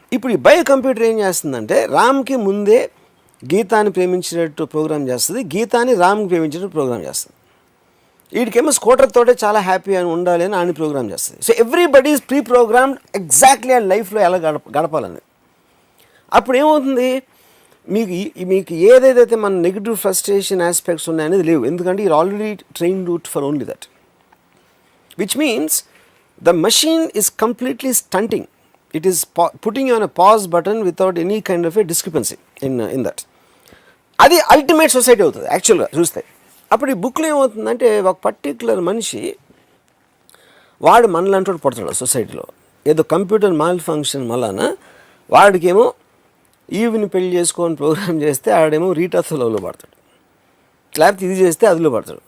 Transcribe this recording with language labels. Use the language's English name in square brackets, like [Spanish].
[Telugu] ఇప్పుడు ఈ bio computer ఏం చేస్తుందంటే రామ్కి ముందే గీతాని ప్రేమించినట్టు ప్రోగ్రామ్ చేస్తుంది, గీతాని రామ్కి ప్రేమించినట్టు ప్రోగ్రామ్ చేస్తుంది. వీడికేమో స్కూటర్ తోటే చాలా హ్యాపీ అని ఉండాలి అని ఆయన ప్రోగ్రామ్ చేస్తుంది. [English] so everybody is pre programmed exactly [Telugu] ఆ లైఫ్లో ఎలా గడపాలని. అప్పుడు ఏమవుతుంది, మీకు ఏదైతే మన నెగిటివ్ ఫ్రస్ట్రేషన్ ఆస్పెక్ట్స్ ఉన్నాయనేది లేవు, ఎందుకంటే [English] you're already trained for only that, which means the machine is completely stunting. It is putting on a pause button without any kind of a discrepancy in that. [Telugu] అది ultimate society అవుతుంది యాక్చువల్గా చూస్తే. అప్పుడు ఈ బుక్లో ఏమవుతుందంటే ఒక పర్టిక్యులర్ మనిషి వాడు మనలాంటి వాడు పడుతున్నాడు సొసైటీలో, ఏదో కంప్యూటర్ మాల్ ఫంక్షన్ వలన వాడికేమో ఈవిని పెళ్లి చేసుకొని ప్రోగ్రామ్ చేస్తే ఆడేమో రీటాథలో పడతాడు, లేకపోతే ఇది చేస్తే అదిలో పడతాడు.